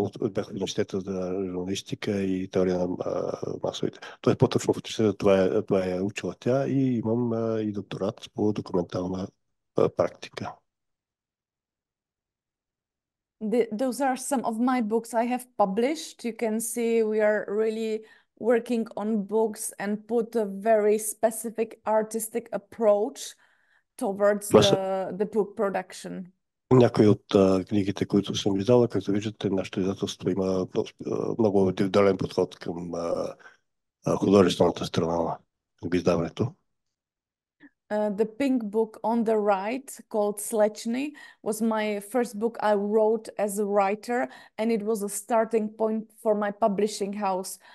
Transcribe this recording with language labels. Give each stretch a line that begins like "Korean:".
Bulgarian: Бях в университета за журналистика и теория на масовите. Тоест по-точно в университета това е учила тя и имам и докторат по документална практика.
English: Those are some of my books I have published. You can see we are really working on books and put a very specific artistic approach towards the book production.
Bulgarian: Някои от книгите, които съм издала, както виждате, нашето издателство има много индивидуален подход към художествената страна на издаването.
English: The pink book on the right, called Slechny, was my first book I wrote as a writer, and it was a starting point for my publishing house.